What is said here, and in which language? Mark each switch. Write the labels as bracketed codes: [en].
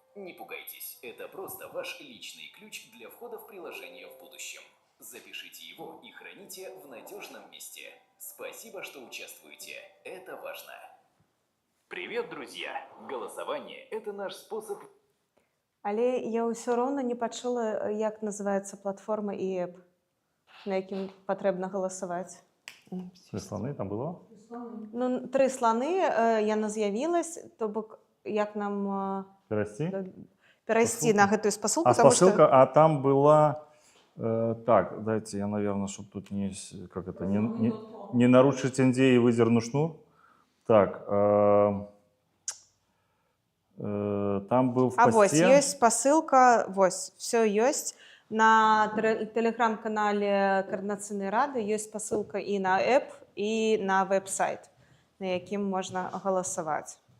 [ru] Не пугайтесь, это просто ваш личный ключ для входа в приложение в будущем. Запишите его и храните в надежном месте. Спасибо, что участвуете. Это важно. Привет, друзья! Голосование – это наш способ... [be] Але я ўсё роўна не пачула, як называецца платформа і эп, на якім патрэбна галасаваць. Слоны там было? Ну, 3 сланы, яна з'явілась, то бок, як нам перайсці на гэтую спасылку, А спасылка, а там была... [ru] так, дайте я, наверное, чтобы тут не... Как это? Не нарушить НД и выдерну шнур. Так. Там был в посте... [be] А вось, ёсць спасылка, вось, всё ёсць. На тэлеграм-канале Координацыйнай рады ёсць спасылка і на эп, і на веб-сайт, на якім можна галасаваць.